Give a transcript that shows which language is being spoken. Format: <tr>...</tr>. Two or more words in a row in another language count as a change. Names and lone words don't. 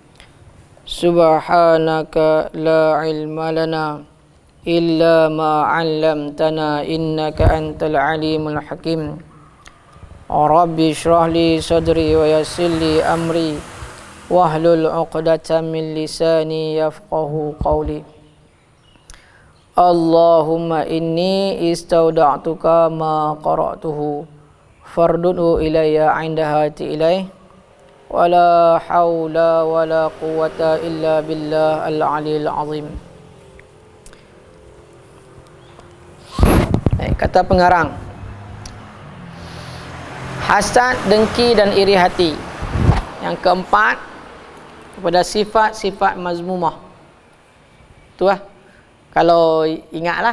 <ar>سبحانك لا علم لنا إلا ما علمتنا إنك أنت العليم الحكيم. رب اشرح لي صدري ويسر لي أمري واحلل عقدة من لساني يفقهوا قولي. اللهم إني أستودعك ما قرأته فرده إلي عند حاجتي إليه ولا حول ولا قوة إلا بالله العلي العظيم.</ar> <ms>Kata pengarang, hasad, dengki dan iri hati. Yang keempat, kepada sifat-sifat mazmumah. Tu lah. Kalau ingatlah.</ms>